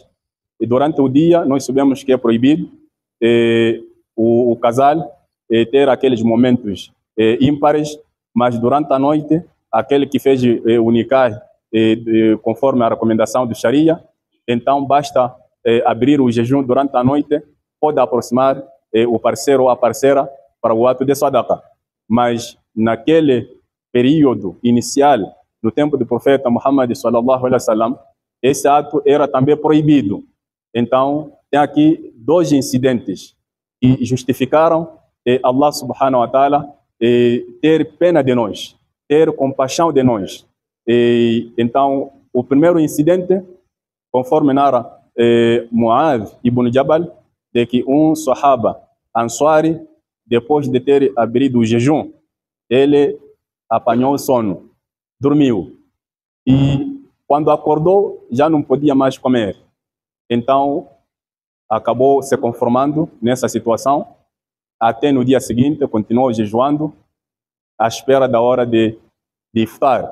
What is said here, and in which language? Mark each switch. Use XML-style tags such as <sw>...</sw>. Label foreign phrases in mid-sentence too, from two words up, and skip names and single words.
<pt>E durante o dia, nós sabemos que é proibido o casal ter aqueles momentos ímpares, mas durante a noite, aquele que fez o nikah conforme a recomendação do Sharia, então basta abrir o jejum durante a noite, pode aproximar o parceiro ou a parceira para o ato de sadaqa. Mas naquele período inicial, no tempo do profeta Muhammad</pt> <ar>sallallahu alaihi wasallam,</ar> <pt>esse ato era também proibido. Então, tem aqui dois incidentes que justificaram</pt> <ar>Allah subhanahu wa ta'ala</ar> <pt>ter pena de nós, ter compaixão de nós. Então, o primeiro incidente, conforme narra Mu'adh ibn Jabal, de que um sahaba ansari, depois de ter abrido o jejum, ele apanhou sono, dormiu. E quando acordou, já não podia mais comer. Então, acabou se conformando nessa situação. Até no dia seguinte, continuou jejuando, à espera da hora de iftar.</pt>